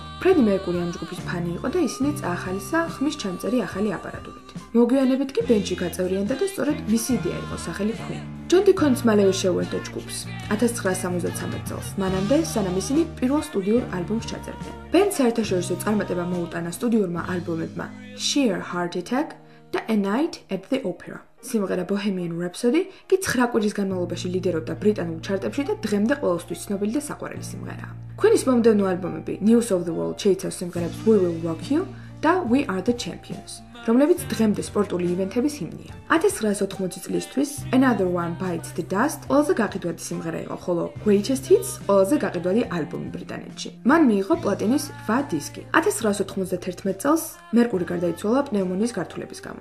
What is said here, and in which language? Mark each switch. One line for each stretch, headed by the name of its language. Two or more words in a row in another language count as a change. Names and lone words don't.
Georgian: ფრედი მერკური ამ ჯგუფის ფანი იყო და ისინი წაახალისა ხმის ჩამწერი ახალი აპარატურით. მოგვიანებით კი ბენდში გაწევრიანდა და სწორედ მისი იდეა იყო სახელი Queen. ჯონ დიკონს მალევე შეუერთდა ჯგუფს 1973 წელს, მანამდე სანამ ისინი პირველ სტუდიურ ალბომს ჩაწერდნენ. ბენდს საერთაშორისო წარმატება მოუტანა სტუდიურმა ალბომებმა Sheer Heart Attack და A Night at the Opera. სიმღერა Bohemian Rhapsody კი 9 კვირის განმავლობაში ლიდერობდა ბრიტანულ ჩარტებში და დღემდე ყოველთვის ცნობილი და საყვარელი სიმღერაა. Queen-ის მომდევნო ალბომები News of the World შეიცავს სიმღერებს We Will Rock You და We Are the Champions, რომლებიც დღემდე სპორტული ივენთების ჰიმნია. 1980 წლისთვის Another One Bites the Dust ყველაზე გაყიდვადი სიმღერა იყო, ხოლო Greatest Hits ყველაზე გაყიდვადი ალბომი ბრიტანეთში. მან მიიღო პლატინის 8 დისკი. 1991 წელს მერკური გარდაიცვალა პნევმონიის გართულების გამო.